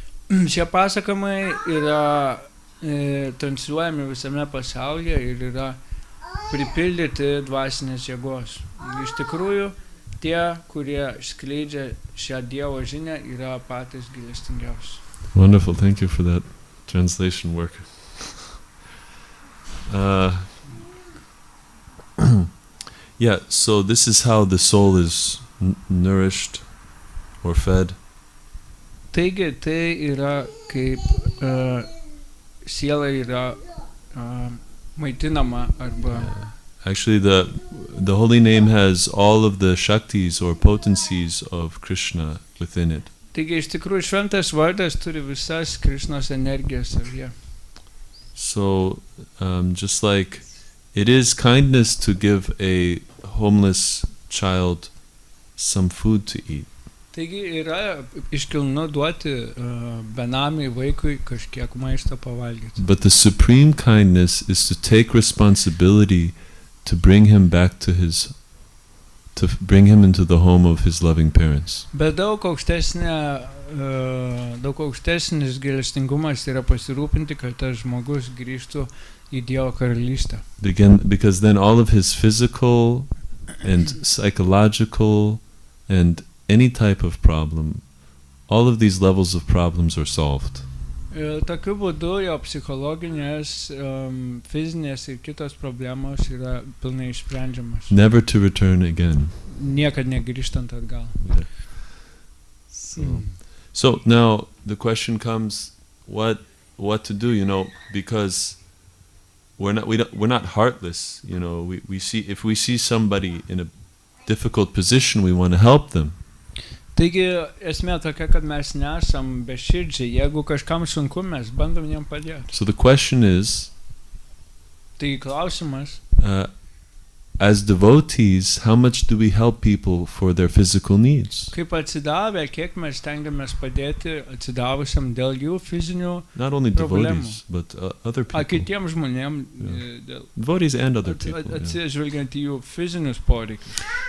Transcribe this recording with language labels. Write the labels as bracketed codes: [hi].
[lt] Šie pasakojimai yra transliuojami visame pasaulyje ir yra pripildyti dvasinės jėgos. Iš tikrųjų, tie, kurie skleidžia šią Dievo žinią, yra patys gailestingiausi. [en] Wonderful, thank you for that translation work. Yeah, so this is how the soul is nourished or fed. [lt] Taigi, tai yra kaip siela yra maitinama arba... [en] Actually, the holy name has all of the shaktis or potencies of Krishna within it. [lt] Taigi, iš tikrųjų, šventas vardas turi visas Krishnos energijas savyje. [en] So, just like it is kindness to give a homeless child some food to eat. [lt] Taigi yra iškilnu duoti benamiai vaikui kažkiek maisto pavalgyti. [en] But the supreme kindness is to take responsibility to bring him back to bring him into the home of his loving parents. [lt] Bet daug aukštesnis gailestingumas yra pasirūpinti, kad tas žmogus grįžtų į Dievo karalystę. [en] Because then all of his physical and psychological and any type of problem, all of these levels of problems are solved. [lt] Ir tokiu būdu jo psichologinės, fizinės ir kitos problemos yra pilnai išsprendžiamas. [en] Never to return again. [lt] Niekad negrįžtant atgal. [en] Yeah. So now the question comes, what to do, because we're not heartless, we see, if we see somebody in a difficult position, we want to help them. [lt] Taigi esmė tokia, kad mes nesam beširdžiai, jeigu kažkam sunku, mes bandom jam padėti. [en] So the question is, [lt] Taigi klausimas, [en] as devotees, how much do we help people for their physical needs? [lt] kaip atsidavę, kiek mes stengiamės padėti atsidavusiam dėl jų fizinių [en] Not only [lt] problemų. [en] devotees, but other people. [lt] Kitiems žmonėm, dėl [en] Devotees and other people. Yeah. [lt] atsižvelgiant į jų fizinius poreikius.